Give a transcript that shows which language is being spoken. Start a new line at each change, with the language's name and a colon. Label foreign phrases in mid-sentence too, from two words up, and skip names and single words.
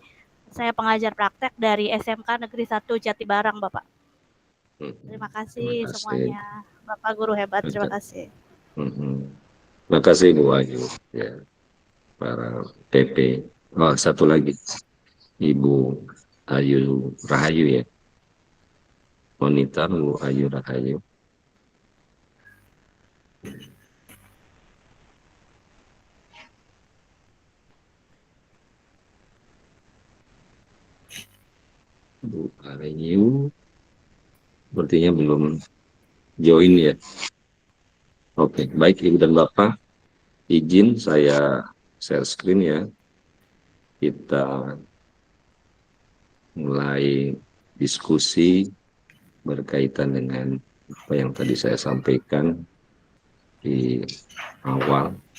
Indonesian: Saya pengajar praktek dari SMK Negeri 1 Jatibarang Bapak. Terima kasih semuanya. Bapak guru hebat, terima kasih. Terima kasih Bu Ayu. Ya, para PP. Oh, satu lagi. Ibu Ayu Rahayu ya. Monitor Bu Ayu Rahayu. Bu Ayu sepertinya belum join ya. Oke, baik Ibu dan Bapak, izin saya
English: share screen
Indonesian: ya. Kita mulai diskusi berkaitan dengan apa yang tadi saya sampaikan di awal.